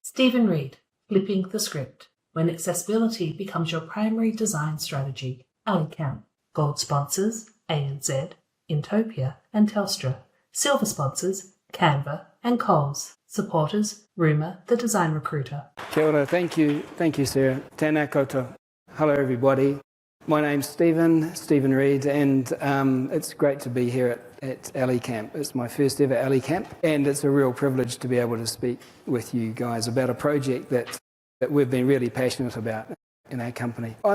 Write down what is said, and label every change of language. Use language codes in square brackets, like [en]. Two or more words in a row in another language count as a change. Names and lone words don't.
[en] Stephen Reid, Flipping the Script, When Accessibility Becomes Your Primary Design Strategy, Camp. Gold sponsors, ANZ, Intopia and Telstra. Silver sponsors, Canva and Coles. Supporters, Rumour, the design recruiter. [mi] Kia ora, [en] thank you Sarah. [mi] Tēnā koutou. [en] Hello everybody. My name's Stephen Reid, and it's great to be here at Camp. It's my first ever Camp, and it's a real privilege to be able to speak with you guys about a project that we've been really passionate about in our company.